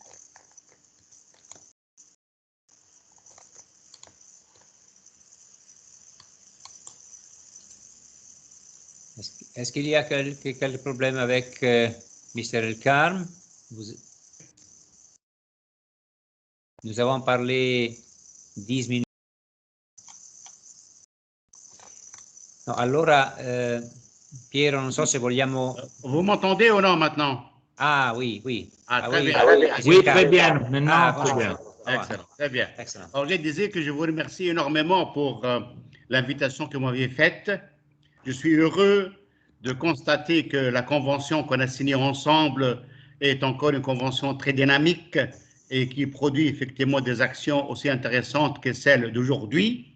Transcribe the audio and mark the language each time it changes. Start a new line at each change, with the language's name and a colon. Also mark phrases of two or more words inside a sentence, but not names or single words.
French: Est-ce qu'il y a quelques problèmes avec Mr. El Karm? Nous avons parlé 10 minutes.
Italian: No, allora, Piero, non so se vogliamo...
French: Vous m'entendez ou non maintenant? Ah oui, oui. Ah, ah, très oui, bien. Oui, très bien. Maintenant, Ah, très bien. Excellent, très bien. Excellent. Alors, je disais que je vous remercie énormément pour l'invitation que vous m'aviez faite. Je suis heureux de constater que la convention qu'on a signée ensemble est encore une convention très dynamique et qui produit effectivement des actions aussi intéressantes que celles d'aujourd'hui.